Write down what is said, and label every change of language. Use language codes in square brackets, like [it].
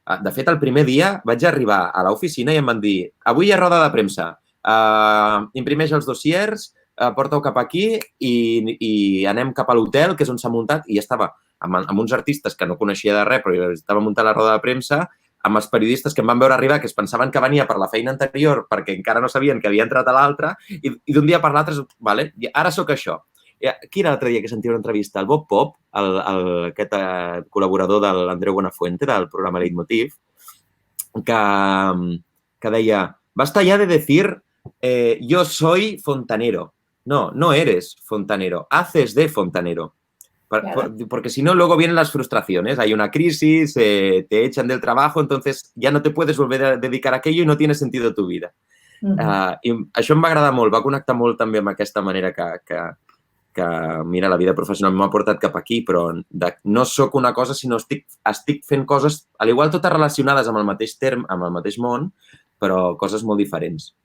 [ca] De fet, el primer dia vaig arribar a l'oficina i em van dir avui hi ha roda de premsa, imprimeix els dossiers, porta-ho cap aquí i anem cap a l'hotel, que és on s'ha muntat, i estava amb uns artistes que no coneixia de res, però estava muntant la roda de premsa, amb els periodistes que em van veure arribar, que es pensaven que venia per la feina anterior perquè encara no sabien que havia entrat a l'altre, i d'un dia per l'altre, vale, ara sóc això. Qui era l'altre dia que sentia una entrevista? El Bob Pop, aquest col·laborador de l'Andreu Buenafuente, del programa Leitmotiv, que deia, [es] basta ya de decir yo soy fontanero. No eres fontanero, haces de fontanero. Porque si no, luego vienen las frustraciones. Hay una crisis, te echan del trabajo, entonces ya no te puedes volver a dedicar a aquello y no tiene sentido tu vida. [ca] I això em va agradar molt, va connectar molt també amb aquesta manera que mira, la vida professional m'ha portat cap aquí, però no sóc una cosa, sinó estic fent coses, a l'igual totes relacionades amb el mateix amb el mateix món, però coses molt diferents.